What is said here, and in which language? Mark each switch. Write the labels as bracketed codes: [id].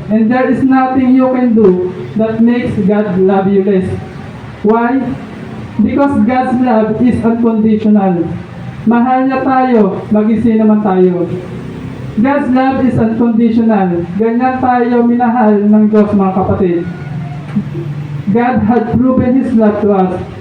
[en] And there is nothing you can do that makes God love you less. Why? Because God's love is unconditional. [tl] Mahal niya tayo, maging sino man tayo. [en] God's love is unconditional. [tl] Ganyan tayo minahal ng Diyos, mga kapatid. [en] God had proven His love to us.